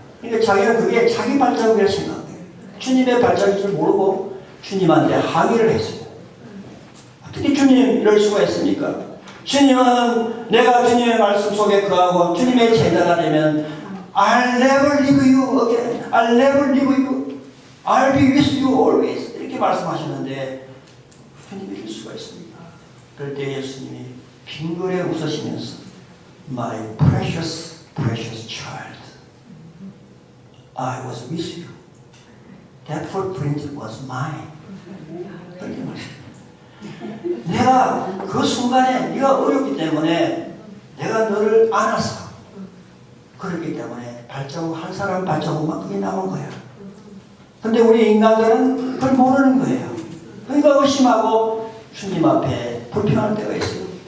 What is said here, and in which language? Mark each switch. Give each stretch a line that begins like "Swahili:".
Korean: 그러니까 자기는 그게 자기 발자국이라 생각해요. 주님의 발자국인 줄 모르고 주님한테 항의를 했어요. 어떻게 주님 이럴 수가 있습니까? 주님은 내가 주님의 말씀 속에 거하고 주님의 제자가 되면
English: I'll never leave you again. I'll never leave you. I'll be with you always.
Korean: 이렇게 말씀하셨는데 주님이 이럴 수가 있습니다. 그럴 때 예수님이 빙그레 웃으시면서
English: My precious, precious child, I was with you. That footprint was mine.
Korean: 그렇게 말씀합니다. 내가 그 순간에 네가 어렵기 때문에 내가 너를 안았어. 그렇기 때문에 발자국 한 사람 발자국만 그게 남은 거야. 근데 우리 인간들은 그걸 모르는 거예요. 그러니까 의심하고 주님 앞에 불평할 때가 있어요.